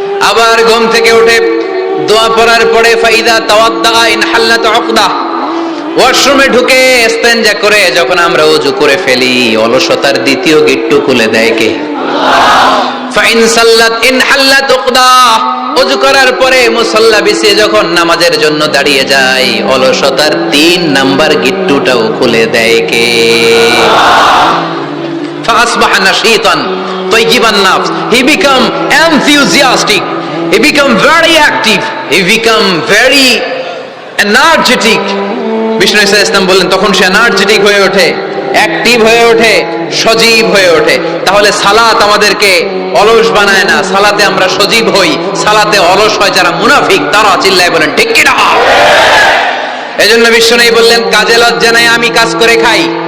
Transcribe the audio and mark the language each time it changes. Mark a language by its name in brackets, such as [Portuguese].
[Bangla] আবার ঘুম থেকে উঠে দোয়া পড়ার পরে [Arabic] ফাইদা তাওয়াদ্দা ইনহাল্লাত উকদা, [Bangla] ওয়াশরুমে ঢুকে ইস্তেনজা করে যখন আমরা ওযু করে ফেলি, অলসতার 2য় গিট্টু খুলে দেয় কে? [Arabic] ফাইন সাল্লাত ইনহাল্লাত উকদা, [Bangla] ওযু করার পরে মুসাল্লা বিছিয়ে যখন নামাজের জন্য দাঁড়িয়ে যায়, অলসতার 3 নাম্বার গিট্টুটাও খুলে দেয় কে? [Arabic] فأصبح نشيطا طيب النفس. [English] He become enthusiastic, he become very active, he become very energetic. [Bangla] Vishnu ইসা ইসলাম বললেন তখন সে এনার্জেটিক হয়ে ওঠে, অ্যাক্টিভ হয়ে ওঠে, সজীব হয়ে ওঠে। তাহলে সালাত আমাদেরকে অলস বানায় না, সালাতে আমরা সজীব হই। সালাতে অলস হয় যারা মুনাফিক, তারা চিল্লায় বলেন ঠিক কি না। এজন্য বিশ্বনবী বললেন কাজে লজ্জা নাই, আমি কাজ করে খাই।